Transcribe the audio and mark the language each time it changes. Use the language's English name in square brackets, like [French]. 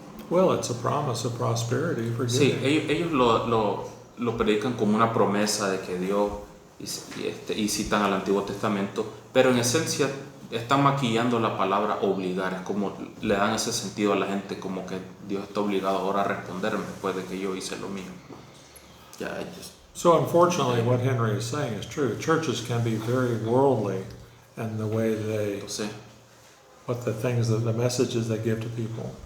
[English] Well, it's a promise of prosperity for [Spanish] Sí, [English] giving. [Spanish] ellos lo predican como una promesa de que Dios, y citan al Antiguo Testamento, pero en esencia están maquillando la palabra obligar. Es como le dan ese sentido a la gente, como que Dios está obligado ahora a responderme después de que yo hice lo mío. Ya ellos. [English] So unfortunately, what Henry is saying is true. Churches can be very worldly in the way they, [Spanish] Entonces, [English] the messages they give to people.